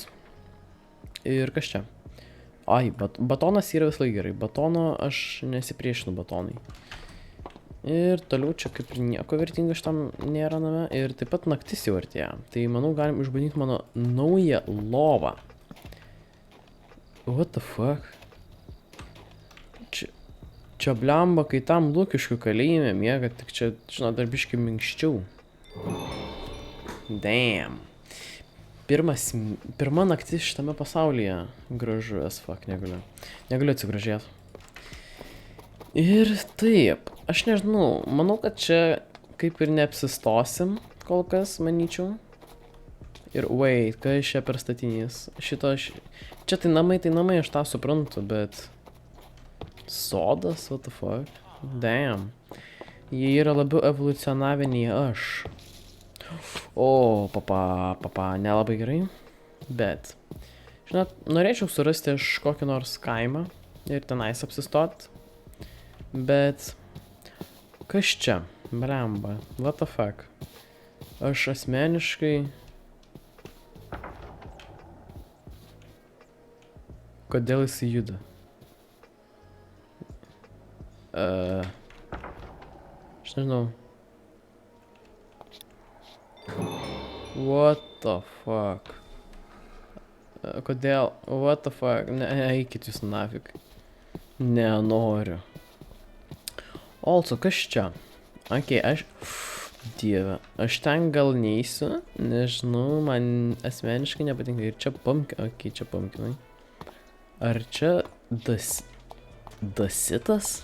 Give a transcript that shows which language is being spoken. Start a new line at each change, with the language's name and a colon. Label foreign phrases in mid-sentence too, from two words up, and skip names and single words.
Lithuanian: Ir kas čia? Ai, batonas yra visai gerai. Batono aš nesipriešinu batonai. Ir toliau čia kaip ir nieko vertingo šitam nėra name. Ir taip pat naktis jau artėja. Tai manau galim išbandyti mano naują lovą.
English: What the fuck?
Lithuanian: Čia blemba, kai tam Lukiškių kalėjime miega, tik čia, žinot, dar biškai minkščiau. Damn. Pirma naktis šitame pasaulyje. Gražu
English: as fuck,
Lithuanian: negaliu. Negaliu atsigražėti. Ir taip, aš nežinau, manau, kad čia kaip ir neapsistosim kol kas, manyčiau. Ir wait, kas čia per statinys? Šito aš... Čia tai namai, aš tą suprantu, bet... Sodas,
English: what the fuck? Damn.
Lithuanian: Jie yra labiau evoliucionavę nei aš. O, papa, nelabai gerai. Bet, žinot, norėčiau surasti aš kokį nors kaimą ir tenais apsistot. Bet, kas čia? Blemba,
English: what the fuck?
Lithuanian: Aš asmeniškai... Kodėl jis juda? Aš nežinau.
English: What the fuck?
Lithuanian: Kodėl?
English: What the fuck?
Lithuanian: Ne, eikit jūs nafik. Nenoriu. Also, kas čia? Ok, Dieve, aš ten gal neįsiu, nežinau, man asmeniškai nepatinka. Ir čia pumpkinai. Ok, čia pumpkinai. Ar čia dasitas?